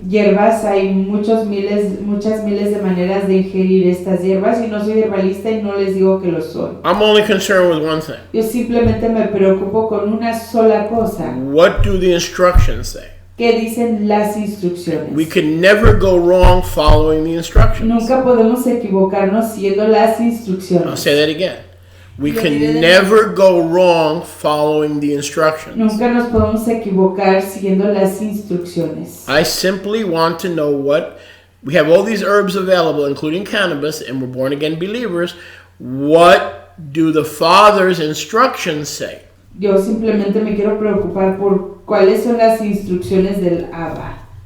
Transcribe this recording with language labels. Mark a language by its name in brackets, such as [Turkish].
[Spanish] hierbas hay muchas miles de maneras de ingerir estas hierbas y no soy herbalista y no les digo que lo soy. [English] I'm only concerned with one thing. [Spanish] Yo simplemente me preocupo con una sola cosa. [English] What do the instructions say? [Spanish] ¿Qué dicen las instrucciones? [English] We can never go wrong following the instructions. [Spanish] Nunca podemos equivocarnos siguiendo las [English] I'll [Spanish] instrucciones. [English] say that again. We can never go wrong following the instructions. [Spanish] Nunca nos podemos equivocar siguiendo las instrucciones. [English] I simply want to know what we have all these herbs available, including cannabis, and we're born again believers. What do the Father's instructions say? [Spanish] Yo simplemente me quiero preocupar por cuáles son las instrucciones del Abba.